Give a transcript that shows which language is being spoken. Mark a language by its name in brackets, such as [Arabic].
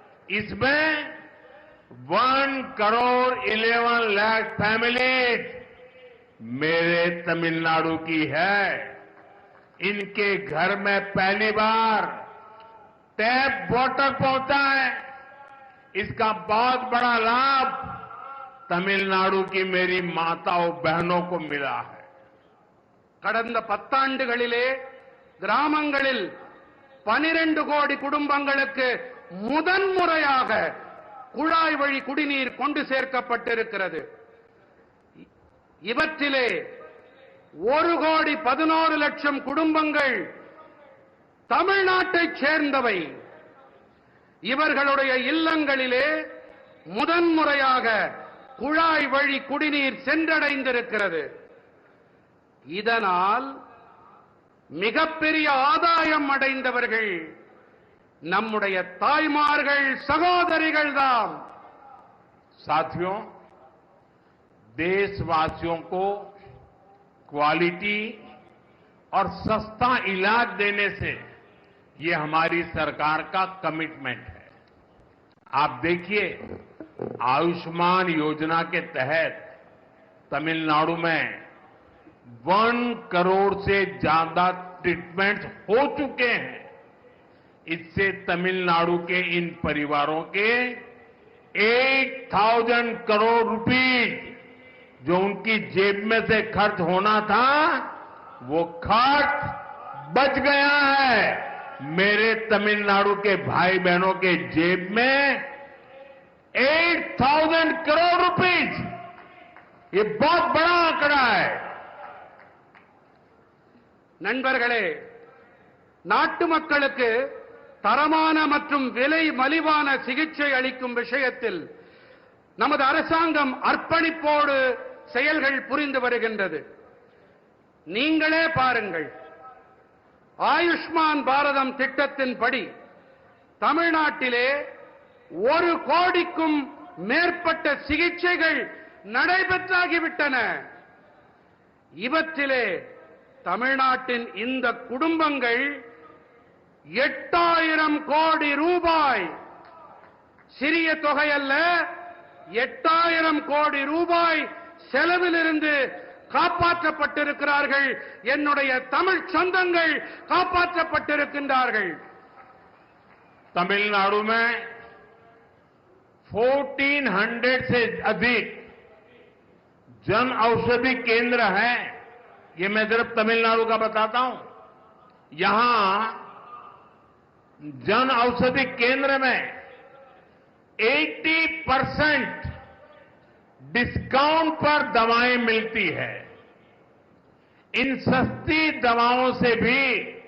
[Hindi] इसमें 1 करोड़ 11 लाख फैमिलीज मेरे तमिलनाडु की है. इनके घर में पहली बार टैप वाटर पहुंचा है. इसका बहुत बड़ा लाभ तमिलनाडु की मेरी माताओं बहनों को मिला है. [Tamil] கடந்த 10 ஆண்டுகளிலே கிராமங்களில் 12 கோடி குடும்பங்களுக்கு முதன்முறையாக குழாய் வழி குடிநீர் கொண்டு சேர்க்கப்பட்டிருக்கிறது. இவற்றிலே 1 கோடி 11 லட்சம் குடும்பங்கள் தமிழ்நாட்டைச் சேர்ந்தவை. இவர்களுடைய இல்லங்களிலே முதன்முறையாக குழாய் வழி குடிநீர் சென்றடைந்திருக்கிறது. இதனால் மிகப்பெரிய ஆதாயம் அடைந்தவர்கள் நம்முடைய தாய்மார்கள் சகோதரிகள் தான். [Hindi] साथियों, देशवासियों को क्वालिटी और सस्ता इलाज देने से ये हमारी सरकार का कमिटमेंट है. आप देखिए, आयुष्मान योजना के तहत तमिलनाडु में 1 करोड़ से ज्यादा ट्रीटमेंट हो चुके हैं. इससे तमिलनाडु के इन परिवारों के 8,000 करोड़ रुपीज जो उनकी जेब में से खर्च होना था वो खर्च बच गया है. मेरे तमिलनाडु के भाई बहनों के जेब में 8,000 करोड़ रुपीज, ये बहुत बड़ा आंकड़ा है. [Tamil] நண்பர்களே, நாட்டு மக்களுக்கு தரமான மற்றும் விலை மலிவான சிகிச்சை அளிக்கும் விஷயத்தில் நமது அரசாங்கம் அர்ப்பணிப்போடு செயல்கள் புரிந்து வருகின்றது. நீங்களே பாருங்கள், ஆயுஷ்மான் பாரதம் திட்டத்தின்படி தமிழ்நாட்டிலே 1 கோடிக்கும் மேற்பட்ட சிகிச்சைகள் நடைபெற்றாகிவிட்டன. இவற்றிலே தமிழ்நாட்டின் இந்த குடும்பங்கள் 8,000 கோடி ரூபாய், சிறிய தொகை அல்ல, 8,000 கோடி ரூபாய் செலவிலிருந்து காப்பாற்றப்பட்டிருக்கிறார்கள். என்னுடைய தமிழ் சொந்தங்கள் காப்பாற்றப்பட்டிருக்கின்றார்கள். [Hindi] तमिलनाडु में 1400 से अधिक जन औषधि केंद्र हैं. ये मैं सिर्फ तमिलनाडु का बताता हूं. यहां जन औषधि केंद्र में 80% डिस्काउंट पर दवाएं मिलती है. इन सस्ती दवाओं से भी